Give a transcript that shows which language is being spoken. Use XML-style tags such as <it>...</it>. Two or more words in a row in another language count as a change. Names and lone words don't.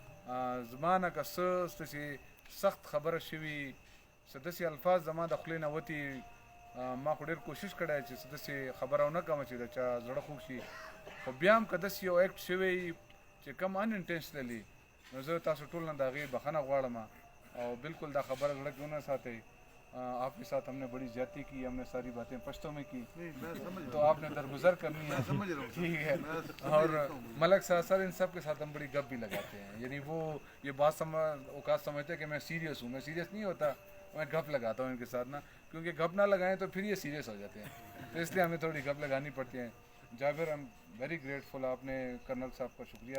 <ps>زما نه که څه داسې سخت خبره شوي څه داسې الفاظ زما د خولې نه وتي ما خو ډېر کوشش کړی چې څه داسې خبره ونه کړم چې د چا زړه خوږ شي خو بیا هم که داسې یو ایکټ شوی چې کم ان انټینشنلی نو زه تاسو ټول نه د هغې بخښنه غواړم او بالکل دا خبره زړه کې ونه ساتئ</ps> <ur>آپ کے ساتھ ہم نے بڑی زیادتی کی ہم نے ساری باتیں پشتوں میں کی تو آپ نے درگزر کرنی ہے ٹھیک ہے اور ملک صاحب سر ان سب کے ساتھ ہم بڑی گپ بھی لگاتے ہیں یعنی وہ یہ بات اوقات سمجھتے ہیں کہ میں سیریس ہوں میں سیریس نہیں ہوتا میں گپ لگاتا ہوں ان کے ساتھ نا کیونکہ گپ نہ لگائیں تو پھر یہ سیریس ہو جاتے ہیں تو اس لیے ہمیں تھوڑی گپ لگانی پڑتی ہیں جابر</ur> <en>am very grateful</en> <ur>آپ نے کرنل صاحب کا شکریہ</ur>